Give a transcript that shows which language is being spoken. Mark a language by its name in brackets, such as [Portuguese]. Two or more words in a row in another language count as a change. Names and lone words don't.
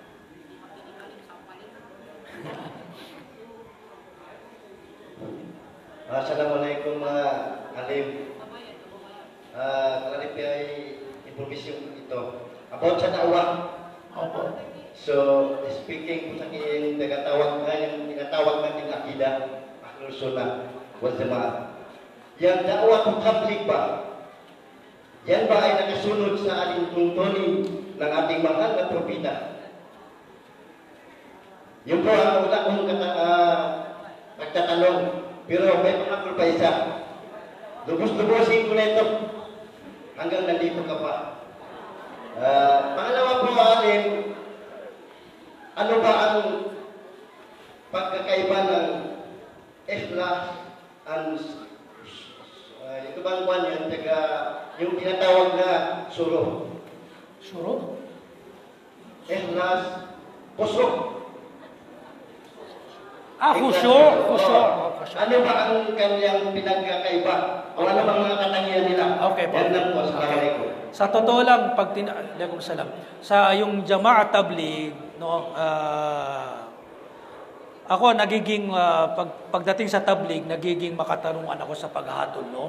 [Arabic] Assalamualaikum Alim. [English] Clarify information [Filipino] ito. About sa dakwah. Opo. So, speaking po sa akin, yung tinatawag natin akidah, [Arabic] أهل السنة والجماعة. [Filipino] Yang dakwah ng tabligh ba? Yan ba ay nakasunod sa alintuntunin ng ating mahal na propeta? Yun po ang una kong pagtatanong. Pero may pakakul pa isa. Lubos-lubosin ko na ito. Hanggang nandito ka pa. Pangalawa po, Alim, ano ba ang pagkakaiba ng ikhlas and ito bang one yun, yung tinatawag na suro? Suro? Ikhlas, kusok. Khusyuk. Ano ba ang kanyang pinagkakaiba? O ano bang mga katangian nila? Okay po. Yan lang po, assalamualaikum. Sa totoo lang, sa yung Jamaat Tabligh, no, ako nagiging, pagdating sa Tabligh, nagiging makatarungan ako sa paghahatol, no?